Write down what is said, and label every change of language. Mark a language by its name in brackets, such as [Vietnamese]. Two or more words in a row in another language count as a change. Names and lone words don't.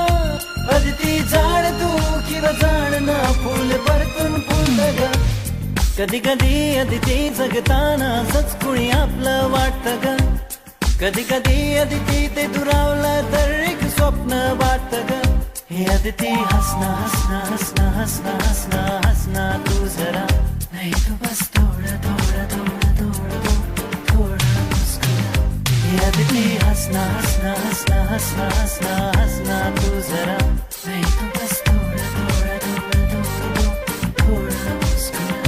[Marathi] अदिती जाण तू किंवा जाण ना फुल परतून फुलत ग. कधी कधी अदिती जगताना असंच कुणी आपलं वाटतं ग. कधी कधी अदिती ते दुरावलं तर एक स्वप्न वाटतं ग. [Hindi] हे अदिती हसना हसना हसना हसना हसना हसना तू जरा, नहीं तो बस थोड़ा थोड़ा थोड़ा थोड़ा थोड़ा मुस्कुरा. हे अदिती हसना हसना हसना हसना हसना हसना तू जरा, नहीं तो बस थोड़ा थोड़ा थोड़ा थोड़ा थोड़ा मुस्कुरा.